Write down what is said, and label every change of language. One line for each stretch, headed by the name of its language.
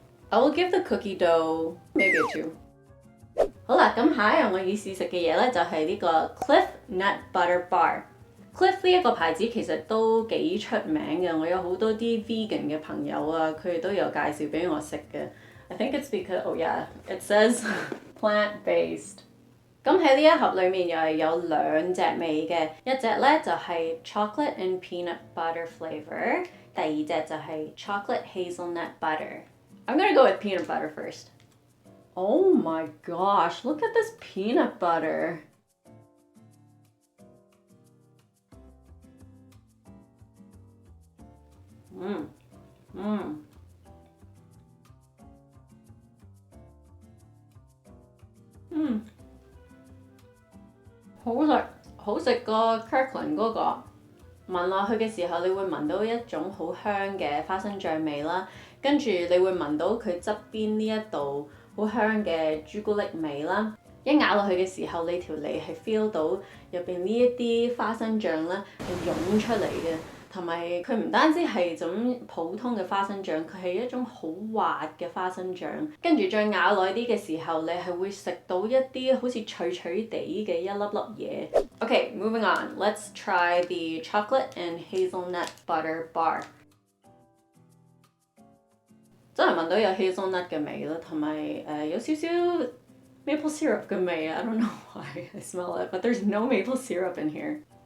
English: I will give the cookie dough maybe a 2。
Cantonese: 好啦，咁下一樣我要試食嘅嘢咧，就係呢個 Cliff Nut Butter Bar。Cliff 呢一個牌子其實都幾出名嘅，我有好多啲 vegan 嘅朋友啊，佢哋都有介紹俾我食嘅。
English: I think it's because, oh yeah, it says plant-based。
Cantonese: 咁喺呢一盒裏面又係有兩隻味嘅，一隻咧就係 chocolate and peanut butter flavour，第二隻就係 chocolate hazelnut butter。
English: I'm gonna go with peanut butter first. Oh my gosh, look at this peanut butter. Mmm. Mmm. Mmm.
Cantonese: 好食過 Kirkland 嗰個。聞落去嘅時候，你會聞到一種好香嘅花生醬味啦，跟住你會聞到佢側邊呢一度好香嘅朱古力味啦。一咬落去嘅時候，你條脷係 feel 到入邊呢一啲花生醬咧係湧出嚟嘅，同埋佢唔單止係種普通嘅花生醬，佢係一種好滑嘅花生醬。跟住再咬耐啲嘅時候，你係會食到一啲好似脆脆地嘅一粒粒嘢。
English: Okay, moving on. Let's try the chocolate and hazelnut butter bar.
Cantonese: 真係聞到有 hazelnut 嘅味啦，同埋有少少 maple syrup 嘅味。
English: I don't know why I smell it, but there's no maple syrup in here.